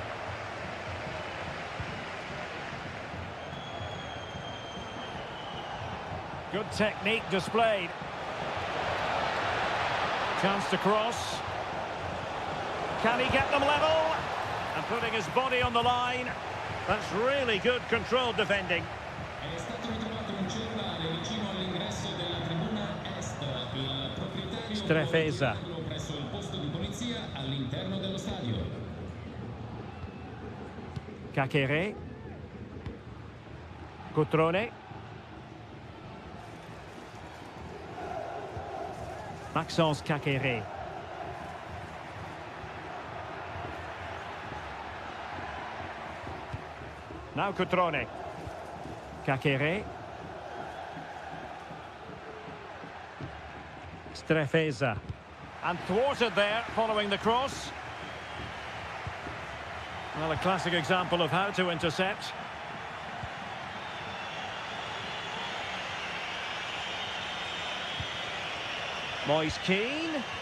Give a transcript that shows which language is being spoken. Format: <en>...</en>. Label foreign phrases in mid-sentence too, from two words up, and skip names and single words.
<en>Good technique displayed. Chance to cross. Can he get them level? And putting his body on the line. That's really good controlled defending.</en> <it>È stato ritrovato un cellulare vicino all'ingresso della tribuna est. Il proprietario</it> <en>Strefeza.</en> <it>presso il posto di polizia all'interno dello stadio.</it> <en>Kakere. Cutrone. Maxence Kakere. Now Cutrone. Kakere. Strefeza. And thwarted there following the cross. Well, a classic example of how to intercept. Moise Keane.</en>